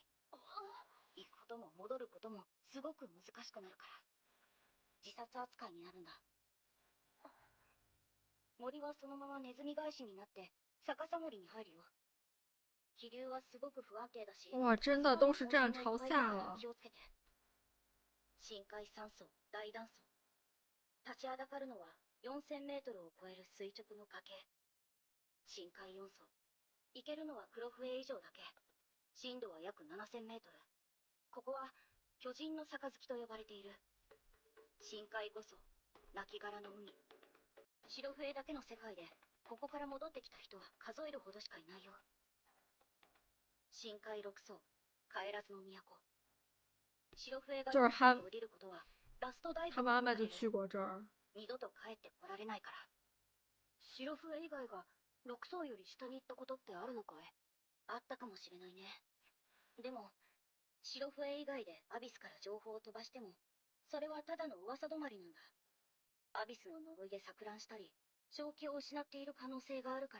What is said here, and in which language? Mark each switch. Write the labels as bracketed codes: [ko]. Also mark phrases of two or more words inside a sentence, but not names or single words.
[ja] 行くことも戻ることもすごく難しくなるから自殺扱いになるんだ。森はそのままネズミ返しになって逆さ森に入るよ。気流はすごく不安定だし、 [zh] 哇，真的都是这样朝下了。 [ja] 気をつけて。深海酸素、大断層。立ちはだかるのは4000メートルを超える垂直の崖。深海4層。行けるのは黒笛以上だけ。深度は約7000メートル。ここは巨人の杯と呼ばれている。深海5層。亡骸の海。白笛だけの世界で、ここから戻ってきた人は数えるほどしかいないよ。深海6層。帰らずの都。白笛が [zh] 就是他 [ja] 降りることはラストダイブ [zh] 他妈妈就去过这儿。 [ja] 二度と帰ってこられないから。白笛以外が6層より下に行ったことってあるのかい？あったかもしれないね。でも、白笛以外でアビスから情報を飛ばしても、それはただの噂止まりなんだ。アビスの呪いで錯乱したり、正気を失っている可能性があるから。